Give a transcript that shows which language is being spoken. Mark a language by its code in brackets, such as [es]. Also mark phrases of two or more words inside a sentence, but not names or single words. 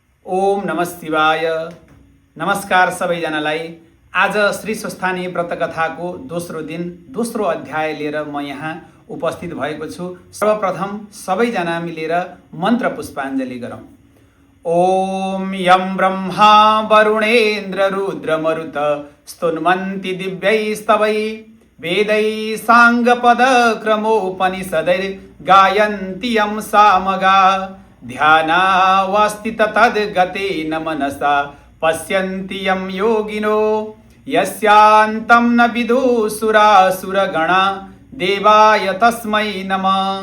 [sa] ओम नमः शिवाय। [ne] नमस्कार सबैजनालाई। आज श्री स्वस्थानी व्रतकथाको दोस्रो दिन दोस्रो अध्याय लिएर म यहाँ उपस्थित भएको छु। सर्वप्रथम सबैजना मिलेर मन्त्र पुष्पाञ्जलि गरौँ। [sa] ओम यं ब्रह्मा वरुणेन्द्र रुद्र मरुत स्तुन्वन्ति दिव्यैस्तवै वेदै साङ्गपद क्रमोपनिषदैर् गायन्ति यं सामगा ध्यानावस्थित तद्गतेन मनसा पश्यन्ति यं योगिनो यस्यान्तं न विदुसुरासुरगणा देवाय तस्मै नमः।